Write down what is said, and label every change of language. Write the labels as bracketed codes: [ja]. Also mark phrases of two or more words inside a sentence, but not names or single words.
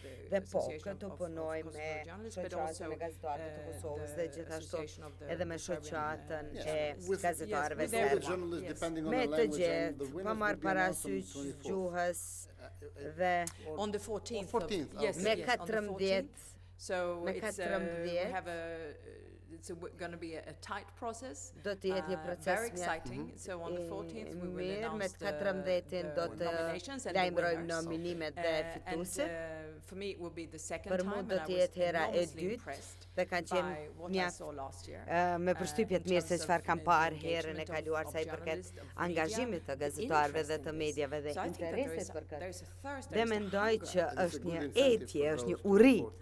[sq] Dhe këtu punojmë me shoqatën e gazetarëve të Kosovës dhe gjithashtu edhe me shoqatën e gazetarëve serbë. Me të gjithë, pa marrë parasysh gjuhës dhe me 14 [en] It's going to be a tight process. [sq] Do të jetë një proces [en] very exciting. So on the 14th we will announce the nominations and [sq] lajmërojmë nominimet dhe fituesit. [en] For me it will be the second time. [sq] Për mu do të jetë hera e dytë dhe kanë qenë mjaft me përshtypje të mirë se çfarë kam parë herën e kaluar sa i përket angazhimit të gazetarëve dhe të mediave dhe interesit për këtë. Dhe mendoj që është një etje, është një uri.